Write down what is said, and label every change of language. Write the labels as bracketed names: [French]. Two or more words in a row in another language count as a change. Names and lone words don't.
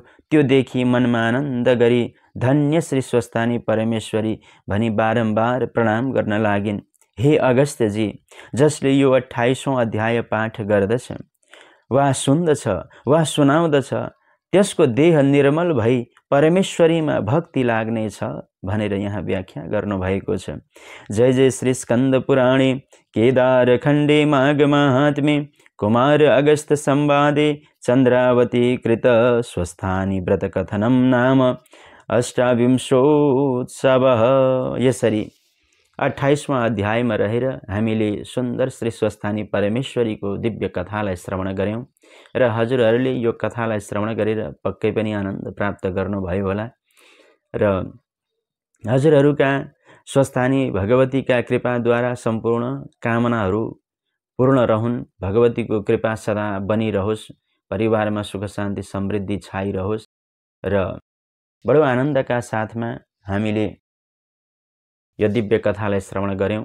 [Nepali] त्यो देखि मनमा आनन्द गरी धन्य श्री स्वस्थानी परमेश्वरी भनी बारम्बार प्रणाम गर्न लागिन्। हे अगस्त्यजी, जसले यो 28औं अध्याय पाठ गर्दछ वा सुन्दछ वा सुनाउँदछ त्यसको देह निर्मल भई परमेश्वरीमा भक्ति लाग्नेछ भनेर यहाँ व्याख्या गर्नुभएको छ। [Sanskrit] जय जय श्री स्कन्द पुराणे केदार खण्डे माघ महात्म्ये कुमार अगस्त संवादे चन्द्रावती कृत स्वस्थानी व्रत कथनम नाम अष्टाविंशोत्सवः। [Nepali] यसरी 28वां अध्यायमा रहेर हामीले सुन्दर श्री स्वस्थानी परमेश्वरीको दिव्य कथालाई श्रवण गऱ्यौँ र हजुरहरूले यो कथालाई श्रवण गरेर पक्कै पनि आनन्द प्राप्त गर्नुभयो होला र हजुरहरूका स्वस्थानी भगवतीका कृपाद्वारा सम्पूर्ण कामनाहरू पूर्ण रहन्, भगवतीको कृपा सदा बनिरहोस्, परिवारमा सुख शान्ति समृद्धि छाइरहोस् र बडो आनन्दका साथमा हामीले यो दिव्य कथालाई श्रवण गऱ्यौँ।